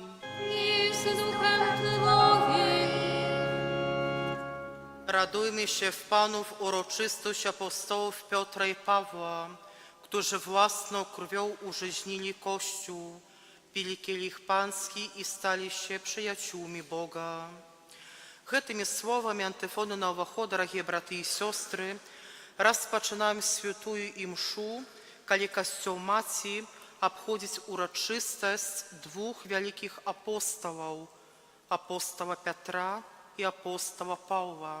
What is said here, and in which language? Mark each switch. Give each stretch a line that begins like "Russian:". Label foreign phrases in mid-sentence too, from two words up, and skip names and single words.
Polish: I z duchem Twoim. Radujmy się w Panu w uroczystość apostołów Piotra i Pawła, którzy własną krwią urzeźnili Kościół, pili kielich pański i stali się przyjaciółmi Boga.
Belarusian: Гэтымі словамі антыфону на ўваход, дарагія браты і сёстры, распачынаем святую імшу, калі касцёл маці абходзіць урачыстасць двух вялікіх апосталаў, апостала Пятра і апостала Паўла.